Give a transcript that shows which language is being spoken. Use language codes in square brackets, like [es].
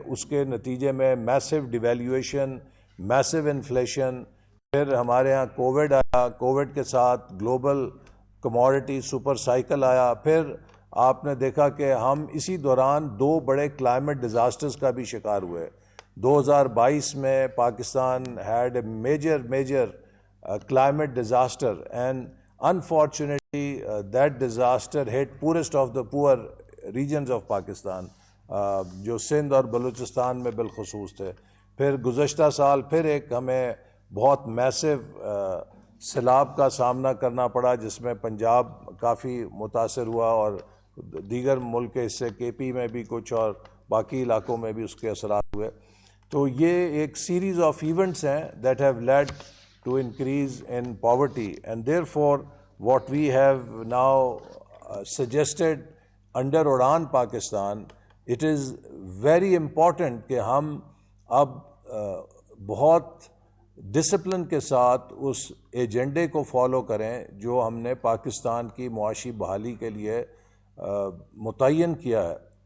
[ur] اس کے نتیجے میں میسو ڈیویلیویشن، میسو انفلیشن. پھر ہمارے ہاں کووڈ آیا، کووڈ کے ساتھ گلوبل کموڈٹی سپر سائیکل آیا. پھر آپ نے دیکھا کہ ہم اسی دوران 2 بڑے کلائمیٹ ڈیزاسٹرز کا بھی شکار ہوئے. [en] 2022 میں Pakistan had a major climate disaster, and unfortunately that disaster hit poorest of the poor regions of Pakistan, [ur] جو سندھ اور بلوچستان میں بالخصوص تھے. پھر گزشتہ سال پھر ایک ہمیں بہت میسو سیلاب کا سامنا کرنا پڑا جس میں پنجاب کافی متاثر ہوا اور دیگر ملک کے حصے کے پی میں بھی کچھ اور باقی علاقوں میں بھی اس کے اثرات ہوئے. [en] تو یہ ایک سیریز آف ایونٹس ہیں that have lead to increase in poverty, and therefore what we have now suggested under Udan Pakistan, it is very important [ur] کہ ہم اب بہت ڈسپلن کے ساتھ اس ایجنڈے کو فالو کریں جو ہم نے پاکستان کی معاشی بحالی کے لیے متعین کیا ہے.